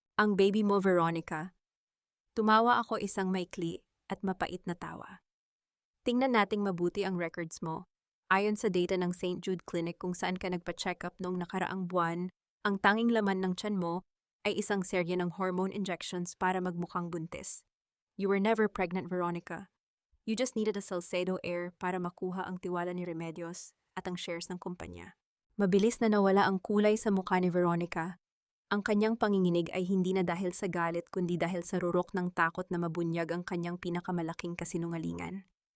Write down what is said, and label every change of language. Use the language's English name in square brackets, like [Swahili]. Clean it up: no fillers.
[Filipino] Ang baby mo, Veronica. Tumawa ako isang maikli at mapait na tawa. Tingnan nating mabuti ang records mo. Ayon sa data ng St. Jude Clinic kung saan ka nagpa-check-up noong nakaraang buwan, ang tanging laman ng tiyan mo ay isang serye ng hormone injections para magmukhang buntis. [English] You were never pregnant, Veronica. You just needed a Salcedo heir [Filipino] para makuha ang tiwala ni Remedios at ang shares ng kumpanya. Mabilis na nawala ang kulay sa mukha ni Veronica. Ang kanyang panginginig ay hindi na dahil sa galit kundi dahil sa rurok ng takot na mabunyag ang kanyang pinakamalaking kasinungalingan.